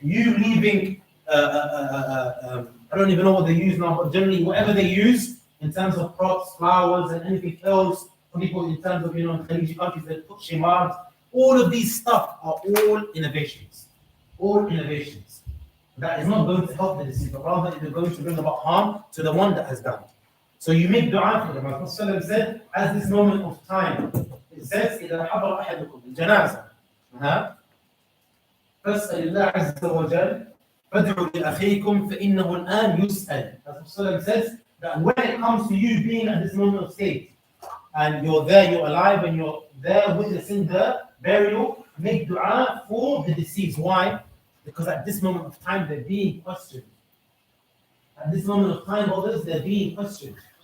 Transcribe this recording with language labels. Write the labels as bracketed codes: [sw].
[en] You leaving, I don't even know what they use now, but generally whatever they use in terms of props, flowers, and anything else, for people in terms of, in Khaliji countries, they put shimars. All of these stuff are all innovations. All innovations. That is not going to help the deceased, but rather it is going to bring about harm to the one that has done. So you make dua for them. As the Prophet said, at this moment of time, it says, [ar] إِذَا حَضَرَ أَحَدُكُمْ الْجَنَازَةَ فَاسْأَلِ اللَّهَ عَزَّ وَجَلَّ فَادْعُوا لِأَخِيكُمْ فَإِنَّهُ الْآنَ يُسْأَلُ. [en] As the Prophet says, that when it comes to you being at this moment of state, and you're there, you're alive, and you're there witnessing the burial, make dua for the deceased. Why? Because at this moment of time, they're being questioned. At this moment of time, others, they're being questioned.